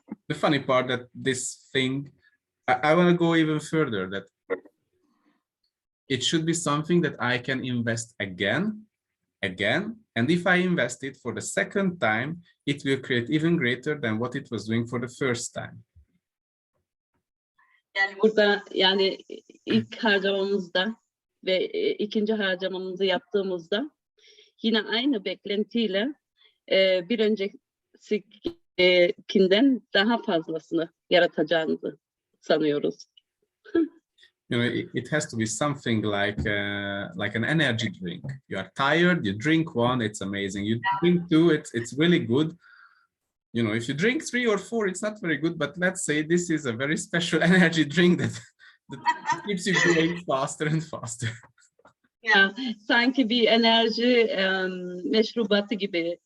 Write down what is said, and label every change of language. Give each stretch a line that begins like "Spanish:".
English: The funny part that this thing, I want to go even further, that it should be something that I can invest again, and if I invest it for the second time, it will create even greater than what it was doing for the first time.
Turkish: Yani burada yani ilk harcamamızda ve ikinci harcamamızı yaptığımızda yine aynı beklentiyle bir öncekinden daha fazlasını yaratacağımızı sanıyoruz.
English: You know, it has to be something like an energy drink. You are tired, you drink one, it's amazing. You drink two, it's really good. you know, if you drink 3 or 4, it's not very good, but let's say this is a very special energy drink that keeps you going faster and faster.
Turkish: Ya sanki bir enerji meşrubatı gibi.